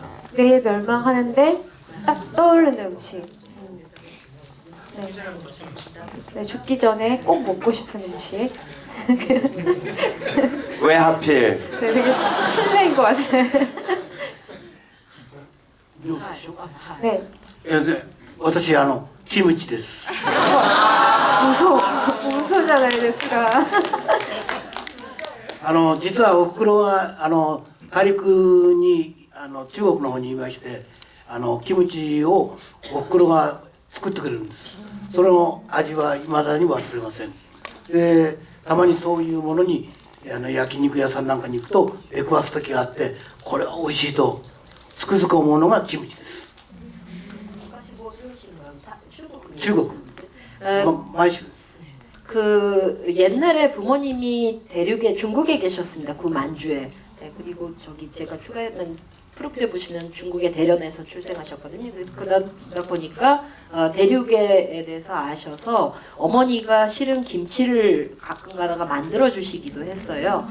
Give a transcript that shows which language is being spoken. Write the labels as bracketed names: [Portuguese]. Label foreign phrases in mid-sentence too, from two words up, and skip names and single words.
[Korean] 내일 멸망하는데 딱 떠오르는 음식. 네. 네, 죽기 전에 꼭 먹고 싶은 음식. 왜 하필? 네, 되게 실례인 것 같아요. 네. [Japanese] 私キムチです。 무소잖아요, 레스가. 実はおふくろが大陸に中国の方にいまして、キムチをおふくろが作ってくれるんです。その味は未だに忘れません。でたまにそういうものに焼肉屋さんなんかに行くと出くわす時があって、これは美味しいとつくづく思うのがキムチです。中国毎週 [Korean] 그 옛날에 부모님이 대륙에 중국에 계셨습니다. 구 만주에. 네, 그리고 저기 제가 추가했던 프로필에 보시면 중국의 대련에서 출생하셨거든요. 그러다 보니까 대륙에 대해서 아셔서 어머니가 실은 김치를 가끔 가다가 만들어 주시기도 했어요.